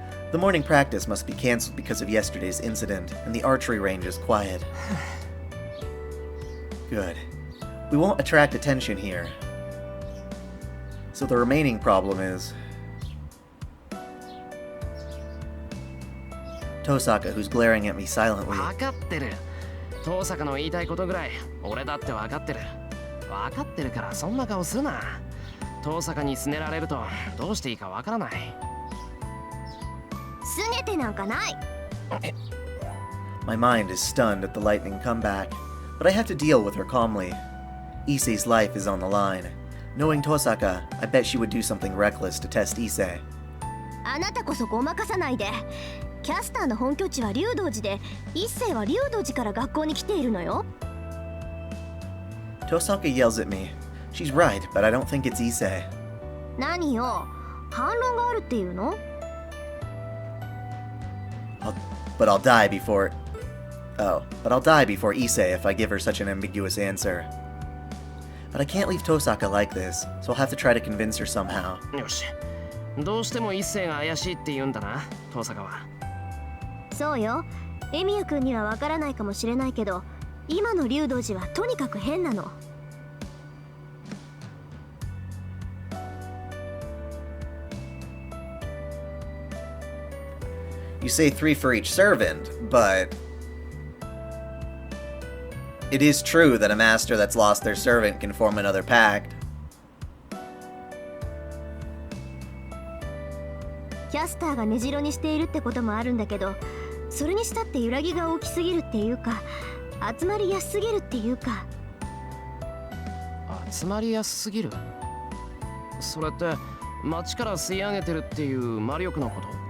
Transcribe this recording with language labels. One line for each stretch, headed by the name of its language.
English: The morning practice must be cancelled because of yesterday's incident, and the archery range is quiet. Good. We won't attract attention here. So the remaining problem is... Tosaka, who's glaring at me silently.
Japanese: 分かってる。遠坂の言いたいことぐらい俺だって分かってる。分かってるからそんな顔するな。遠坂にすねられるとどうしていいか分からない。すねてなんかない。
English: My mind is stunned at the lightning comeback, but I have to deal with her calmly. Issei's life is on the line. Knowing Tosaka, I bet she would do something reckless to test Issei.
Japanese: あなたこそごまかさないで。キャスターの本拠地は竜道寺で、一世は竜道寺から学校に来ているのよ。
English: Tosaka yells at me. She's right, but I don't think it's Issei.
Japanese: 何よ、反論があるっていうの？
English: But I'll die before... Oh, but I'll die before Issei if I give her such an ambiguous answer. But I can't leave Tosaka like this, so I'll have to try to convince her somehow.
Japanese: よし。どうしても一世が怪しいって言うんだな、遠坂は。そうよ。エミヤくんにはわからないかもしれないけど、今の竜道寺はとにかく変なの。
English: You say 3 for each servant, but... It is true that a master that's lost their servant can form another pact.
Japanese: キャスターが根城にしているってこともあるんだけど、それにしたって揺らぎが大きすぎるっていうか、集まりやすすぎるっていうか。集まりやすすぎる。それって街から吸い上げてるっていう魔力のこと？